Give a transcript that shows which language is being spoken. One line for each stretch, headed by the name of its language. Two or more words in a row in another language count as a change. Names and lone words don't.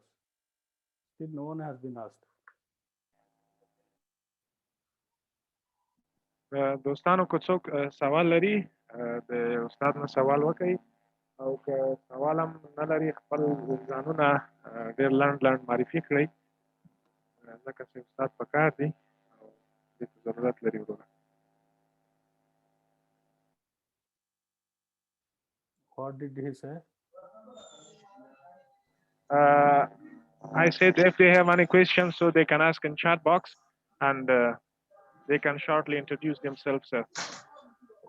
English: Still no one has been asked.
Pashto: دوستانو که څوک سوال لري د استاد نه سوال وکړي او که سوال هم نه لري خپل ځانونه ډېر لنډ معرفي کړئ ځکه چې استاد په کار دی او دې ته ضرورت لري وروره.
English: What did he say? I said if they have any questions, so they can ask in chat box and they can shortly introduce themselves, sir.